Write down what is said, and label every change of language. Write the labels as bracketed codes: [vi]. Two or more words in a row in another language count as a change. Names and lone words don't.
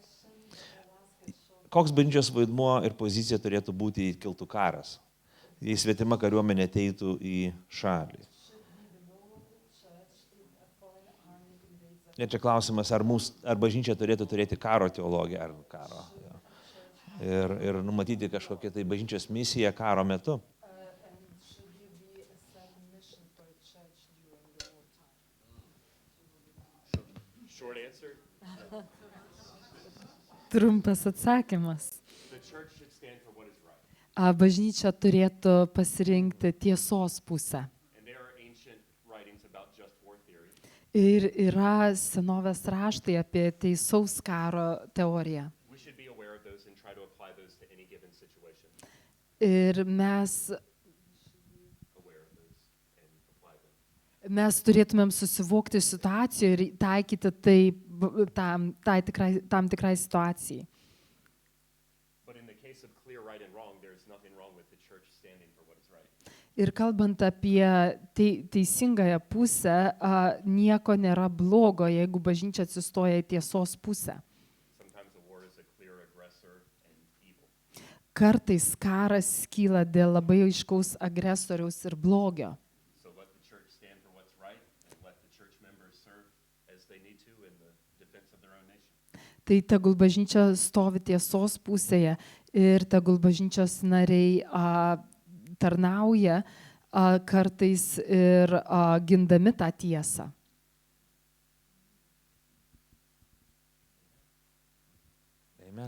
[lt] Koks bažnyčios vaidmuo ir pozicija turėtų būti, jei kiltų karas, jei svetima kariuomenė ateitų į šalį? Ir čia klausimas, ar bažnyčia turėtų turėti karo teologiją ar karo. Jo. Ir numatyti kažkokią tai bažnyčios misiją karo metu. [en] Short answer, [lt] Trumpas atsakymas. [en] the church should stand for what is right. [lt] Bažnyčia turėtų pasirinkti tiesos pusę. [en] And there are ancient writings about just war theory. [lt] Ir yra senovės raštai apie teisaus karo teoriją. [en] We should be aware of those and try to apply those to any given situation. [lt] Ir mes [en] Aware of those and apply them. [lt] Mes turėtumėm susivokti situaciją ir taikyti tai tam tikrai situacijai. [en] But in the case of clear right and wrong, there's nothing wrong with the church standing for what is right. [lt] Ir kalbant apie teisingąją pusę, nieko nėra blogo, jeigu bažnyčia atsistoja į tiesos pusę. [en] Sometimes a war is a clear aggressor and evil. [lt] Kartais karas kyla dėl labai aiškaus agresoriaus ir blogio. [en] So let the church stand for what's right and let the church members serve as they need to in the defense of their own nation. [lt] Tai tegul bažnyčia stovi tiesos pusėje ir tegul bažnyčios nariai tarnauja kartais ir gindami tą tiesą. Amen.